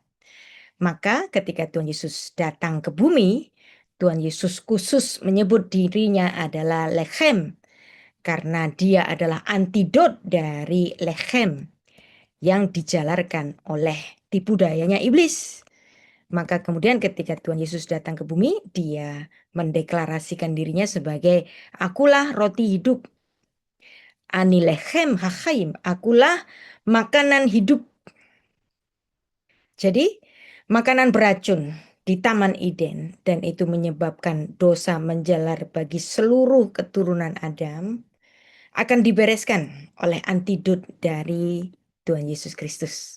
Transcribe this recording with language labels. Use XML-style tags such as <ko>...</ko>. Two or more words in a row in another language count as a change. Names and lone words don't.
<id>Maka ketika Tuhan Yesus datang ke bumi, Tuhan Yesus khusus menyebut dirinya adalah lechem, karena dia adalah antidot dari lechem yang dijalarkan oleh tipu dayanya iblis. Maka kemudian ketika Tuhan Yesus datang ke bumi, dia mendeklarasikan dirinya sebagai akulah roti hidup.</id> <he>אני לחם החיים,</he> <id>akulah makanan hidup. Jadi makanan beracun di Taman Eden dan itu menyebabkan dosa menjalar bagi seluruh keturunan Adam akan dibereskan oleh antidot dari Tuhan Yesus Kristus.</id>